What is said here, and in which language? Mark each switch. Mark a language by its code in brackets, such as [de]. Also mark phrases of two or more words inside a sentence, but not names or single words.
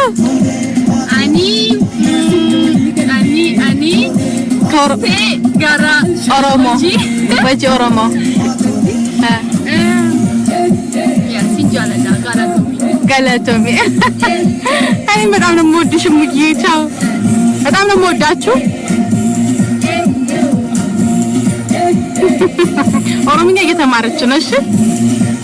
[om] Ani Korpee gara Oromoo. Wajji Oromoo. Sinjaalladha galatoomii. [am] Ani በጣም ነው የምወድሽ ሙዬ ቻው። በጣም ነው የምወዳችሁ። ኦሮምኛ እየተማረች ነው እሺ